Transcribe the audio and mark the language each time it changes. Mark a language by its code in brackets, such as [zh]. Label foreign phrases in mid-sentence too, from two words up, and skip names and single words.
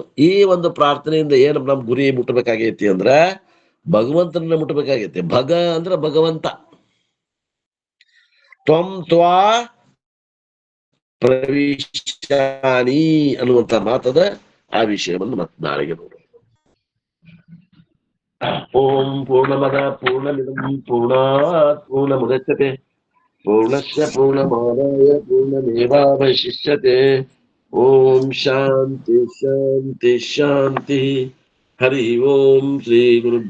[kn] ಈ ಒಂದು ಪ್ರಾರ್ಥನೆಯಿಂದ ಏನು ನಮ್ ಗುರಿ ಮುಟ್ಟಬೇಕಾಗೈತಿ ಅಂದ್ರ ಭಗವಂತನ ಮುಟ್ಟಬೇಕಾಗೈತಿ. ಭಗ ಅಂದ್ರ ಭಗವಂತ. [sa] ತ್ವಂ ತ್ವಾ ಪ್ರವಿಶಾನಿ [kn] ಅನ್ನುವಂತ ಮಾತದ. ಆ ವಿಷಯವನ್ನು ಮತ್ತೆ ನಾಳೆಗೆ ನೋಡೋಣ. [sa] ಓಂ ಪೂರ್ಣಮದ ಪೂರ್ಣಮಿದಂ ಪೂರ್ಣಾತ್ ಪೂರ್ಣಮುದಚ್ಯತೆ ಪೂರ್ಣಸ್ಯ ಪೂರ್ಣಮಾದಾಯ ಪೂರ್ಣಮೇವಾವಶಿಷ್ಯತೆ. ಓಂ ಶಾಂತಿ ಶಾಂತಿ ಶಾಂತಿ. ಹರಿ ಓಂ ಶ್ರೀ ಗುರು